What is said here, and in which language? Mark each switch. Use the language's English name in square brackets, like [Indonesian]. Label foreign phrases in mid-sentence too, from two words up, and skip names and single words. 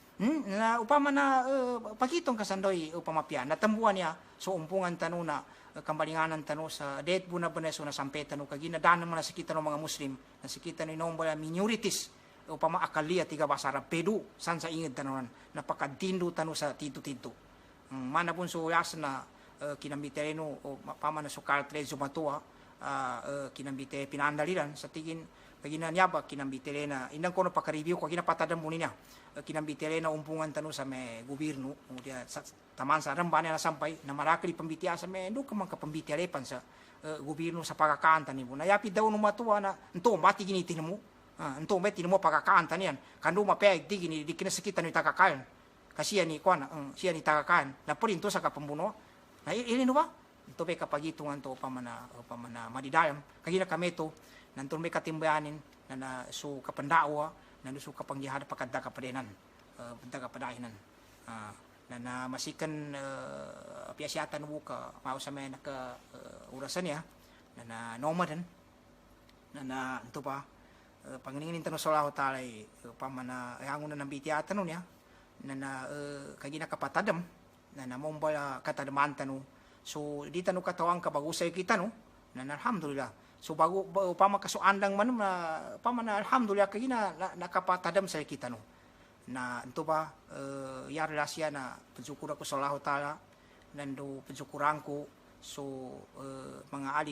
[Maranao] na upama na pagitong kasandoy upama pia natambuan niya so umpungan tanu na kambalinganan tanu sa det buna beneso na sampe tanu kagina danan mo na sakita ng mga muslim na sakita ni nombala minorities upama akalia tiga basara pedu san sa inged tanunan napakadindo tanu sa tito mana pun so yas na kinambitereno pama na sukal trezo matua kinambite pinandaliran sa tigin kagina nyaba kinambite na indang kono pakareview ko kagina patadam mo niya kinambite na umpungan tanu sa may gobyerno dia taman sa rambane na sampay na marakli pambitiya sa may ndo ka man kapambitiya pan sa gobyerno sa pagkakanta ni mo na yapi daw no matuwa na ento mati ginitin mo ento meti mo pagkakanta niyan kando mapay digini di kinasakitan ni takakayan kasi ni kuan siya ni takakayan na purinto sa kapambuno na ini no ba ito may kapagitungan to pamana madidayam kagina kameto nanton may katimbayanin na su kapandawa na su kapangyahad pakadda kapadenan benda kapadahinan na masikan piasyatan mo ka mao sa may naka urasan niya na nomadan na ito pa panginingin tanong sa Allah ta'ala pamana hangon na ng bitiyatan niya na kagina kapatadam na namombala katadaman tanong so di tanu katawang kabagusay kita no na alhamdulillah so bago upama kasuandang man pamana alhamdulillah kagina nakapatadam sa kita no na ento ba ya relasya na pensyukur ako sa Allah taala nando pensyukuran ko so mga ali